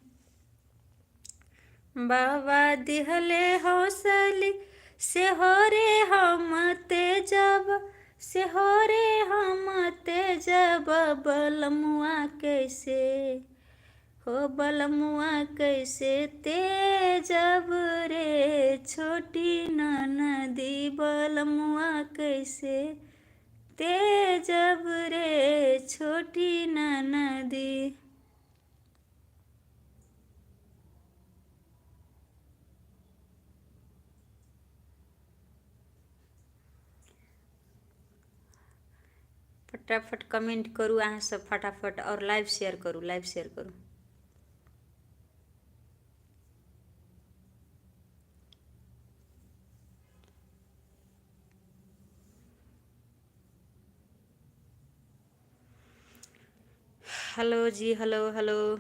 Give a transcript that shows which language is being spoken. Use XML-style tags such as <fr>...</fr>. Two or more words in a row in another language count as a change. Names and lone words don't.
<bho>बाबा दिहले हौसली से हो रे हम तेजब, से हो रे हम तेजब, बलमुआ कैसे हो बलमुआ कैसे तेजब रे, छोटी ननदी बलमुआ कैसे तेजब रे, छोटी ननदी।</bho> <mai>फटाफट कमेंट करू अहाँ सब फटाफट, और</mai> <en>live share</en> <mai>करू,</mai> <en>live share</en> <mai>करू।</mai> <en>हेलो जी, हेलो हेलो।</en>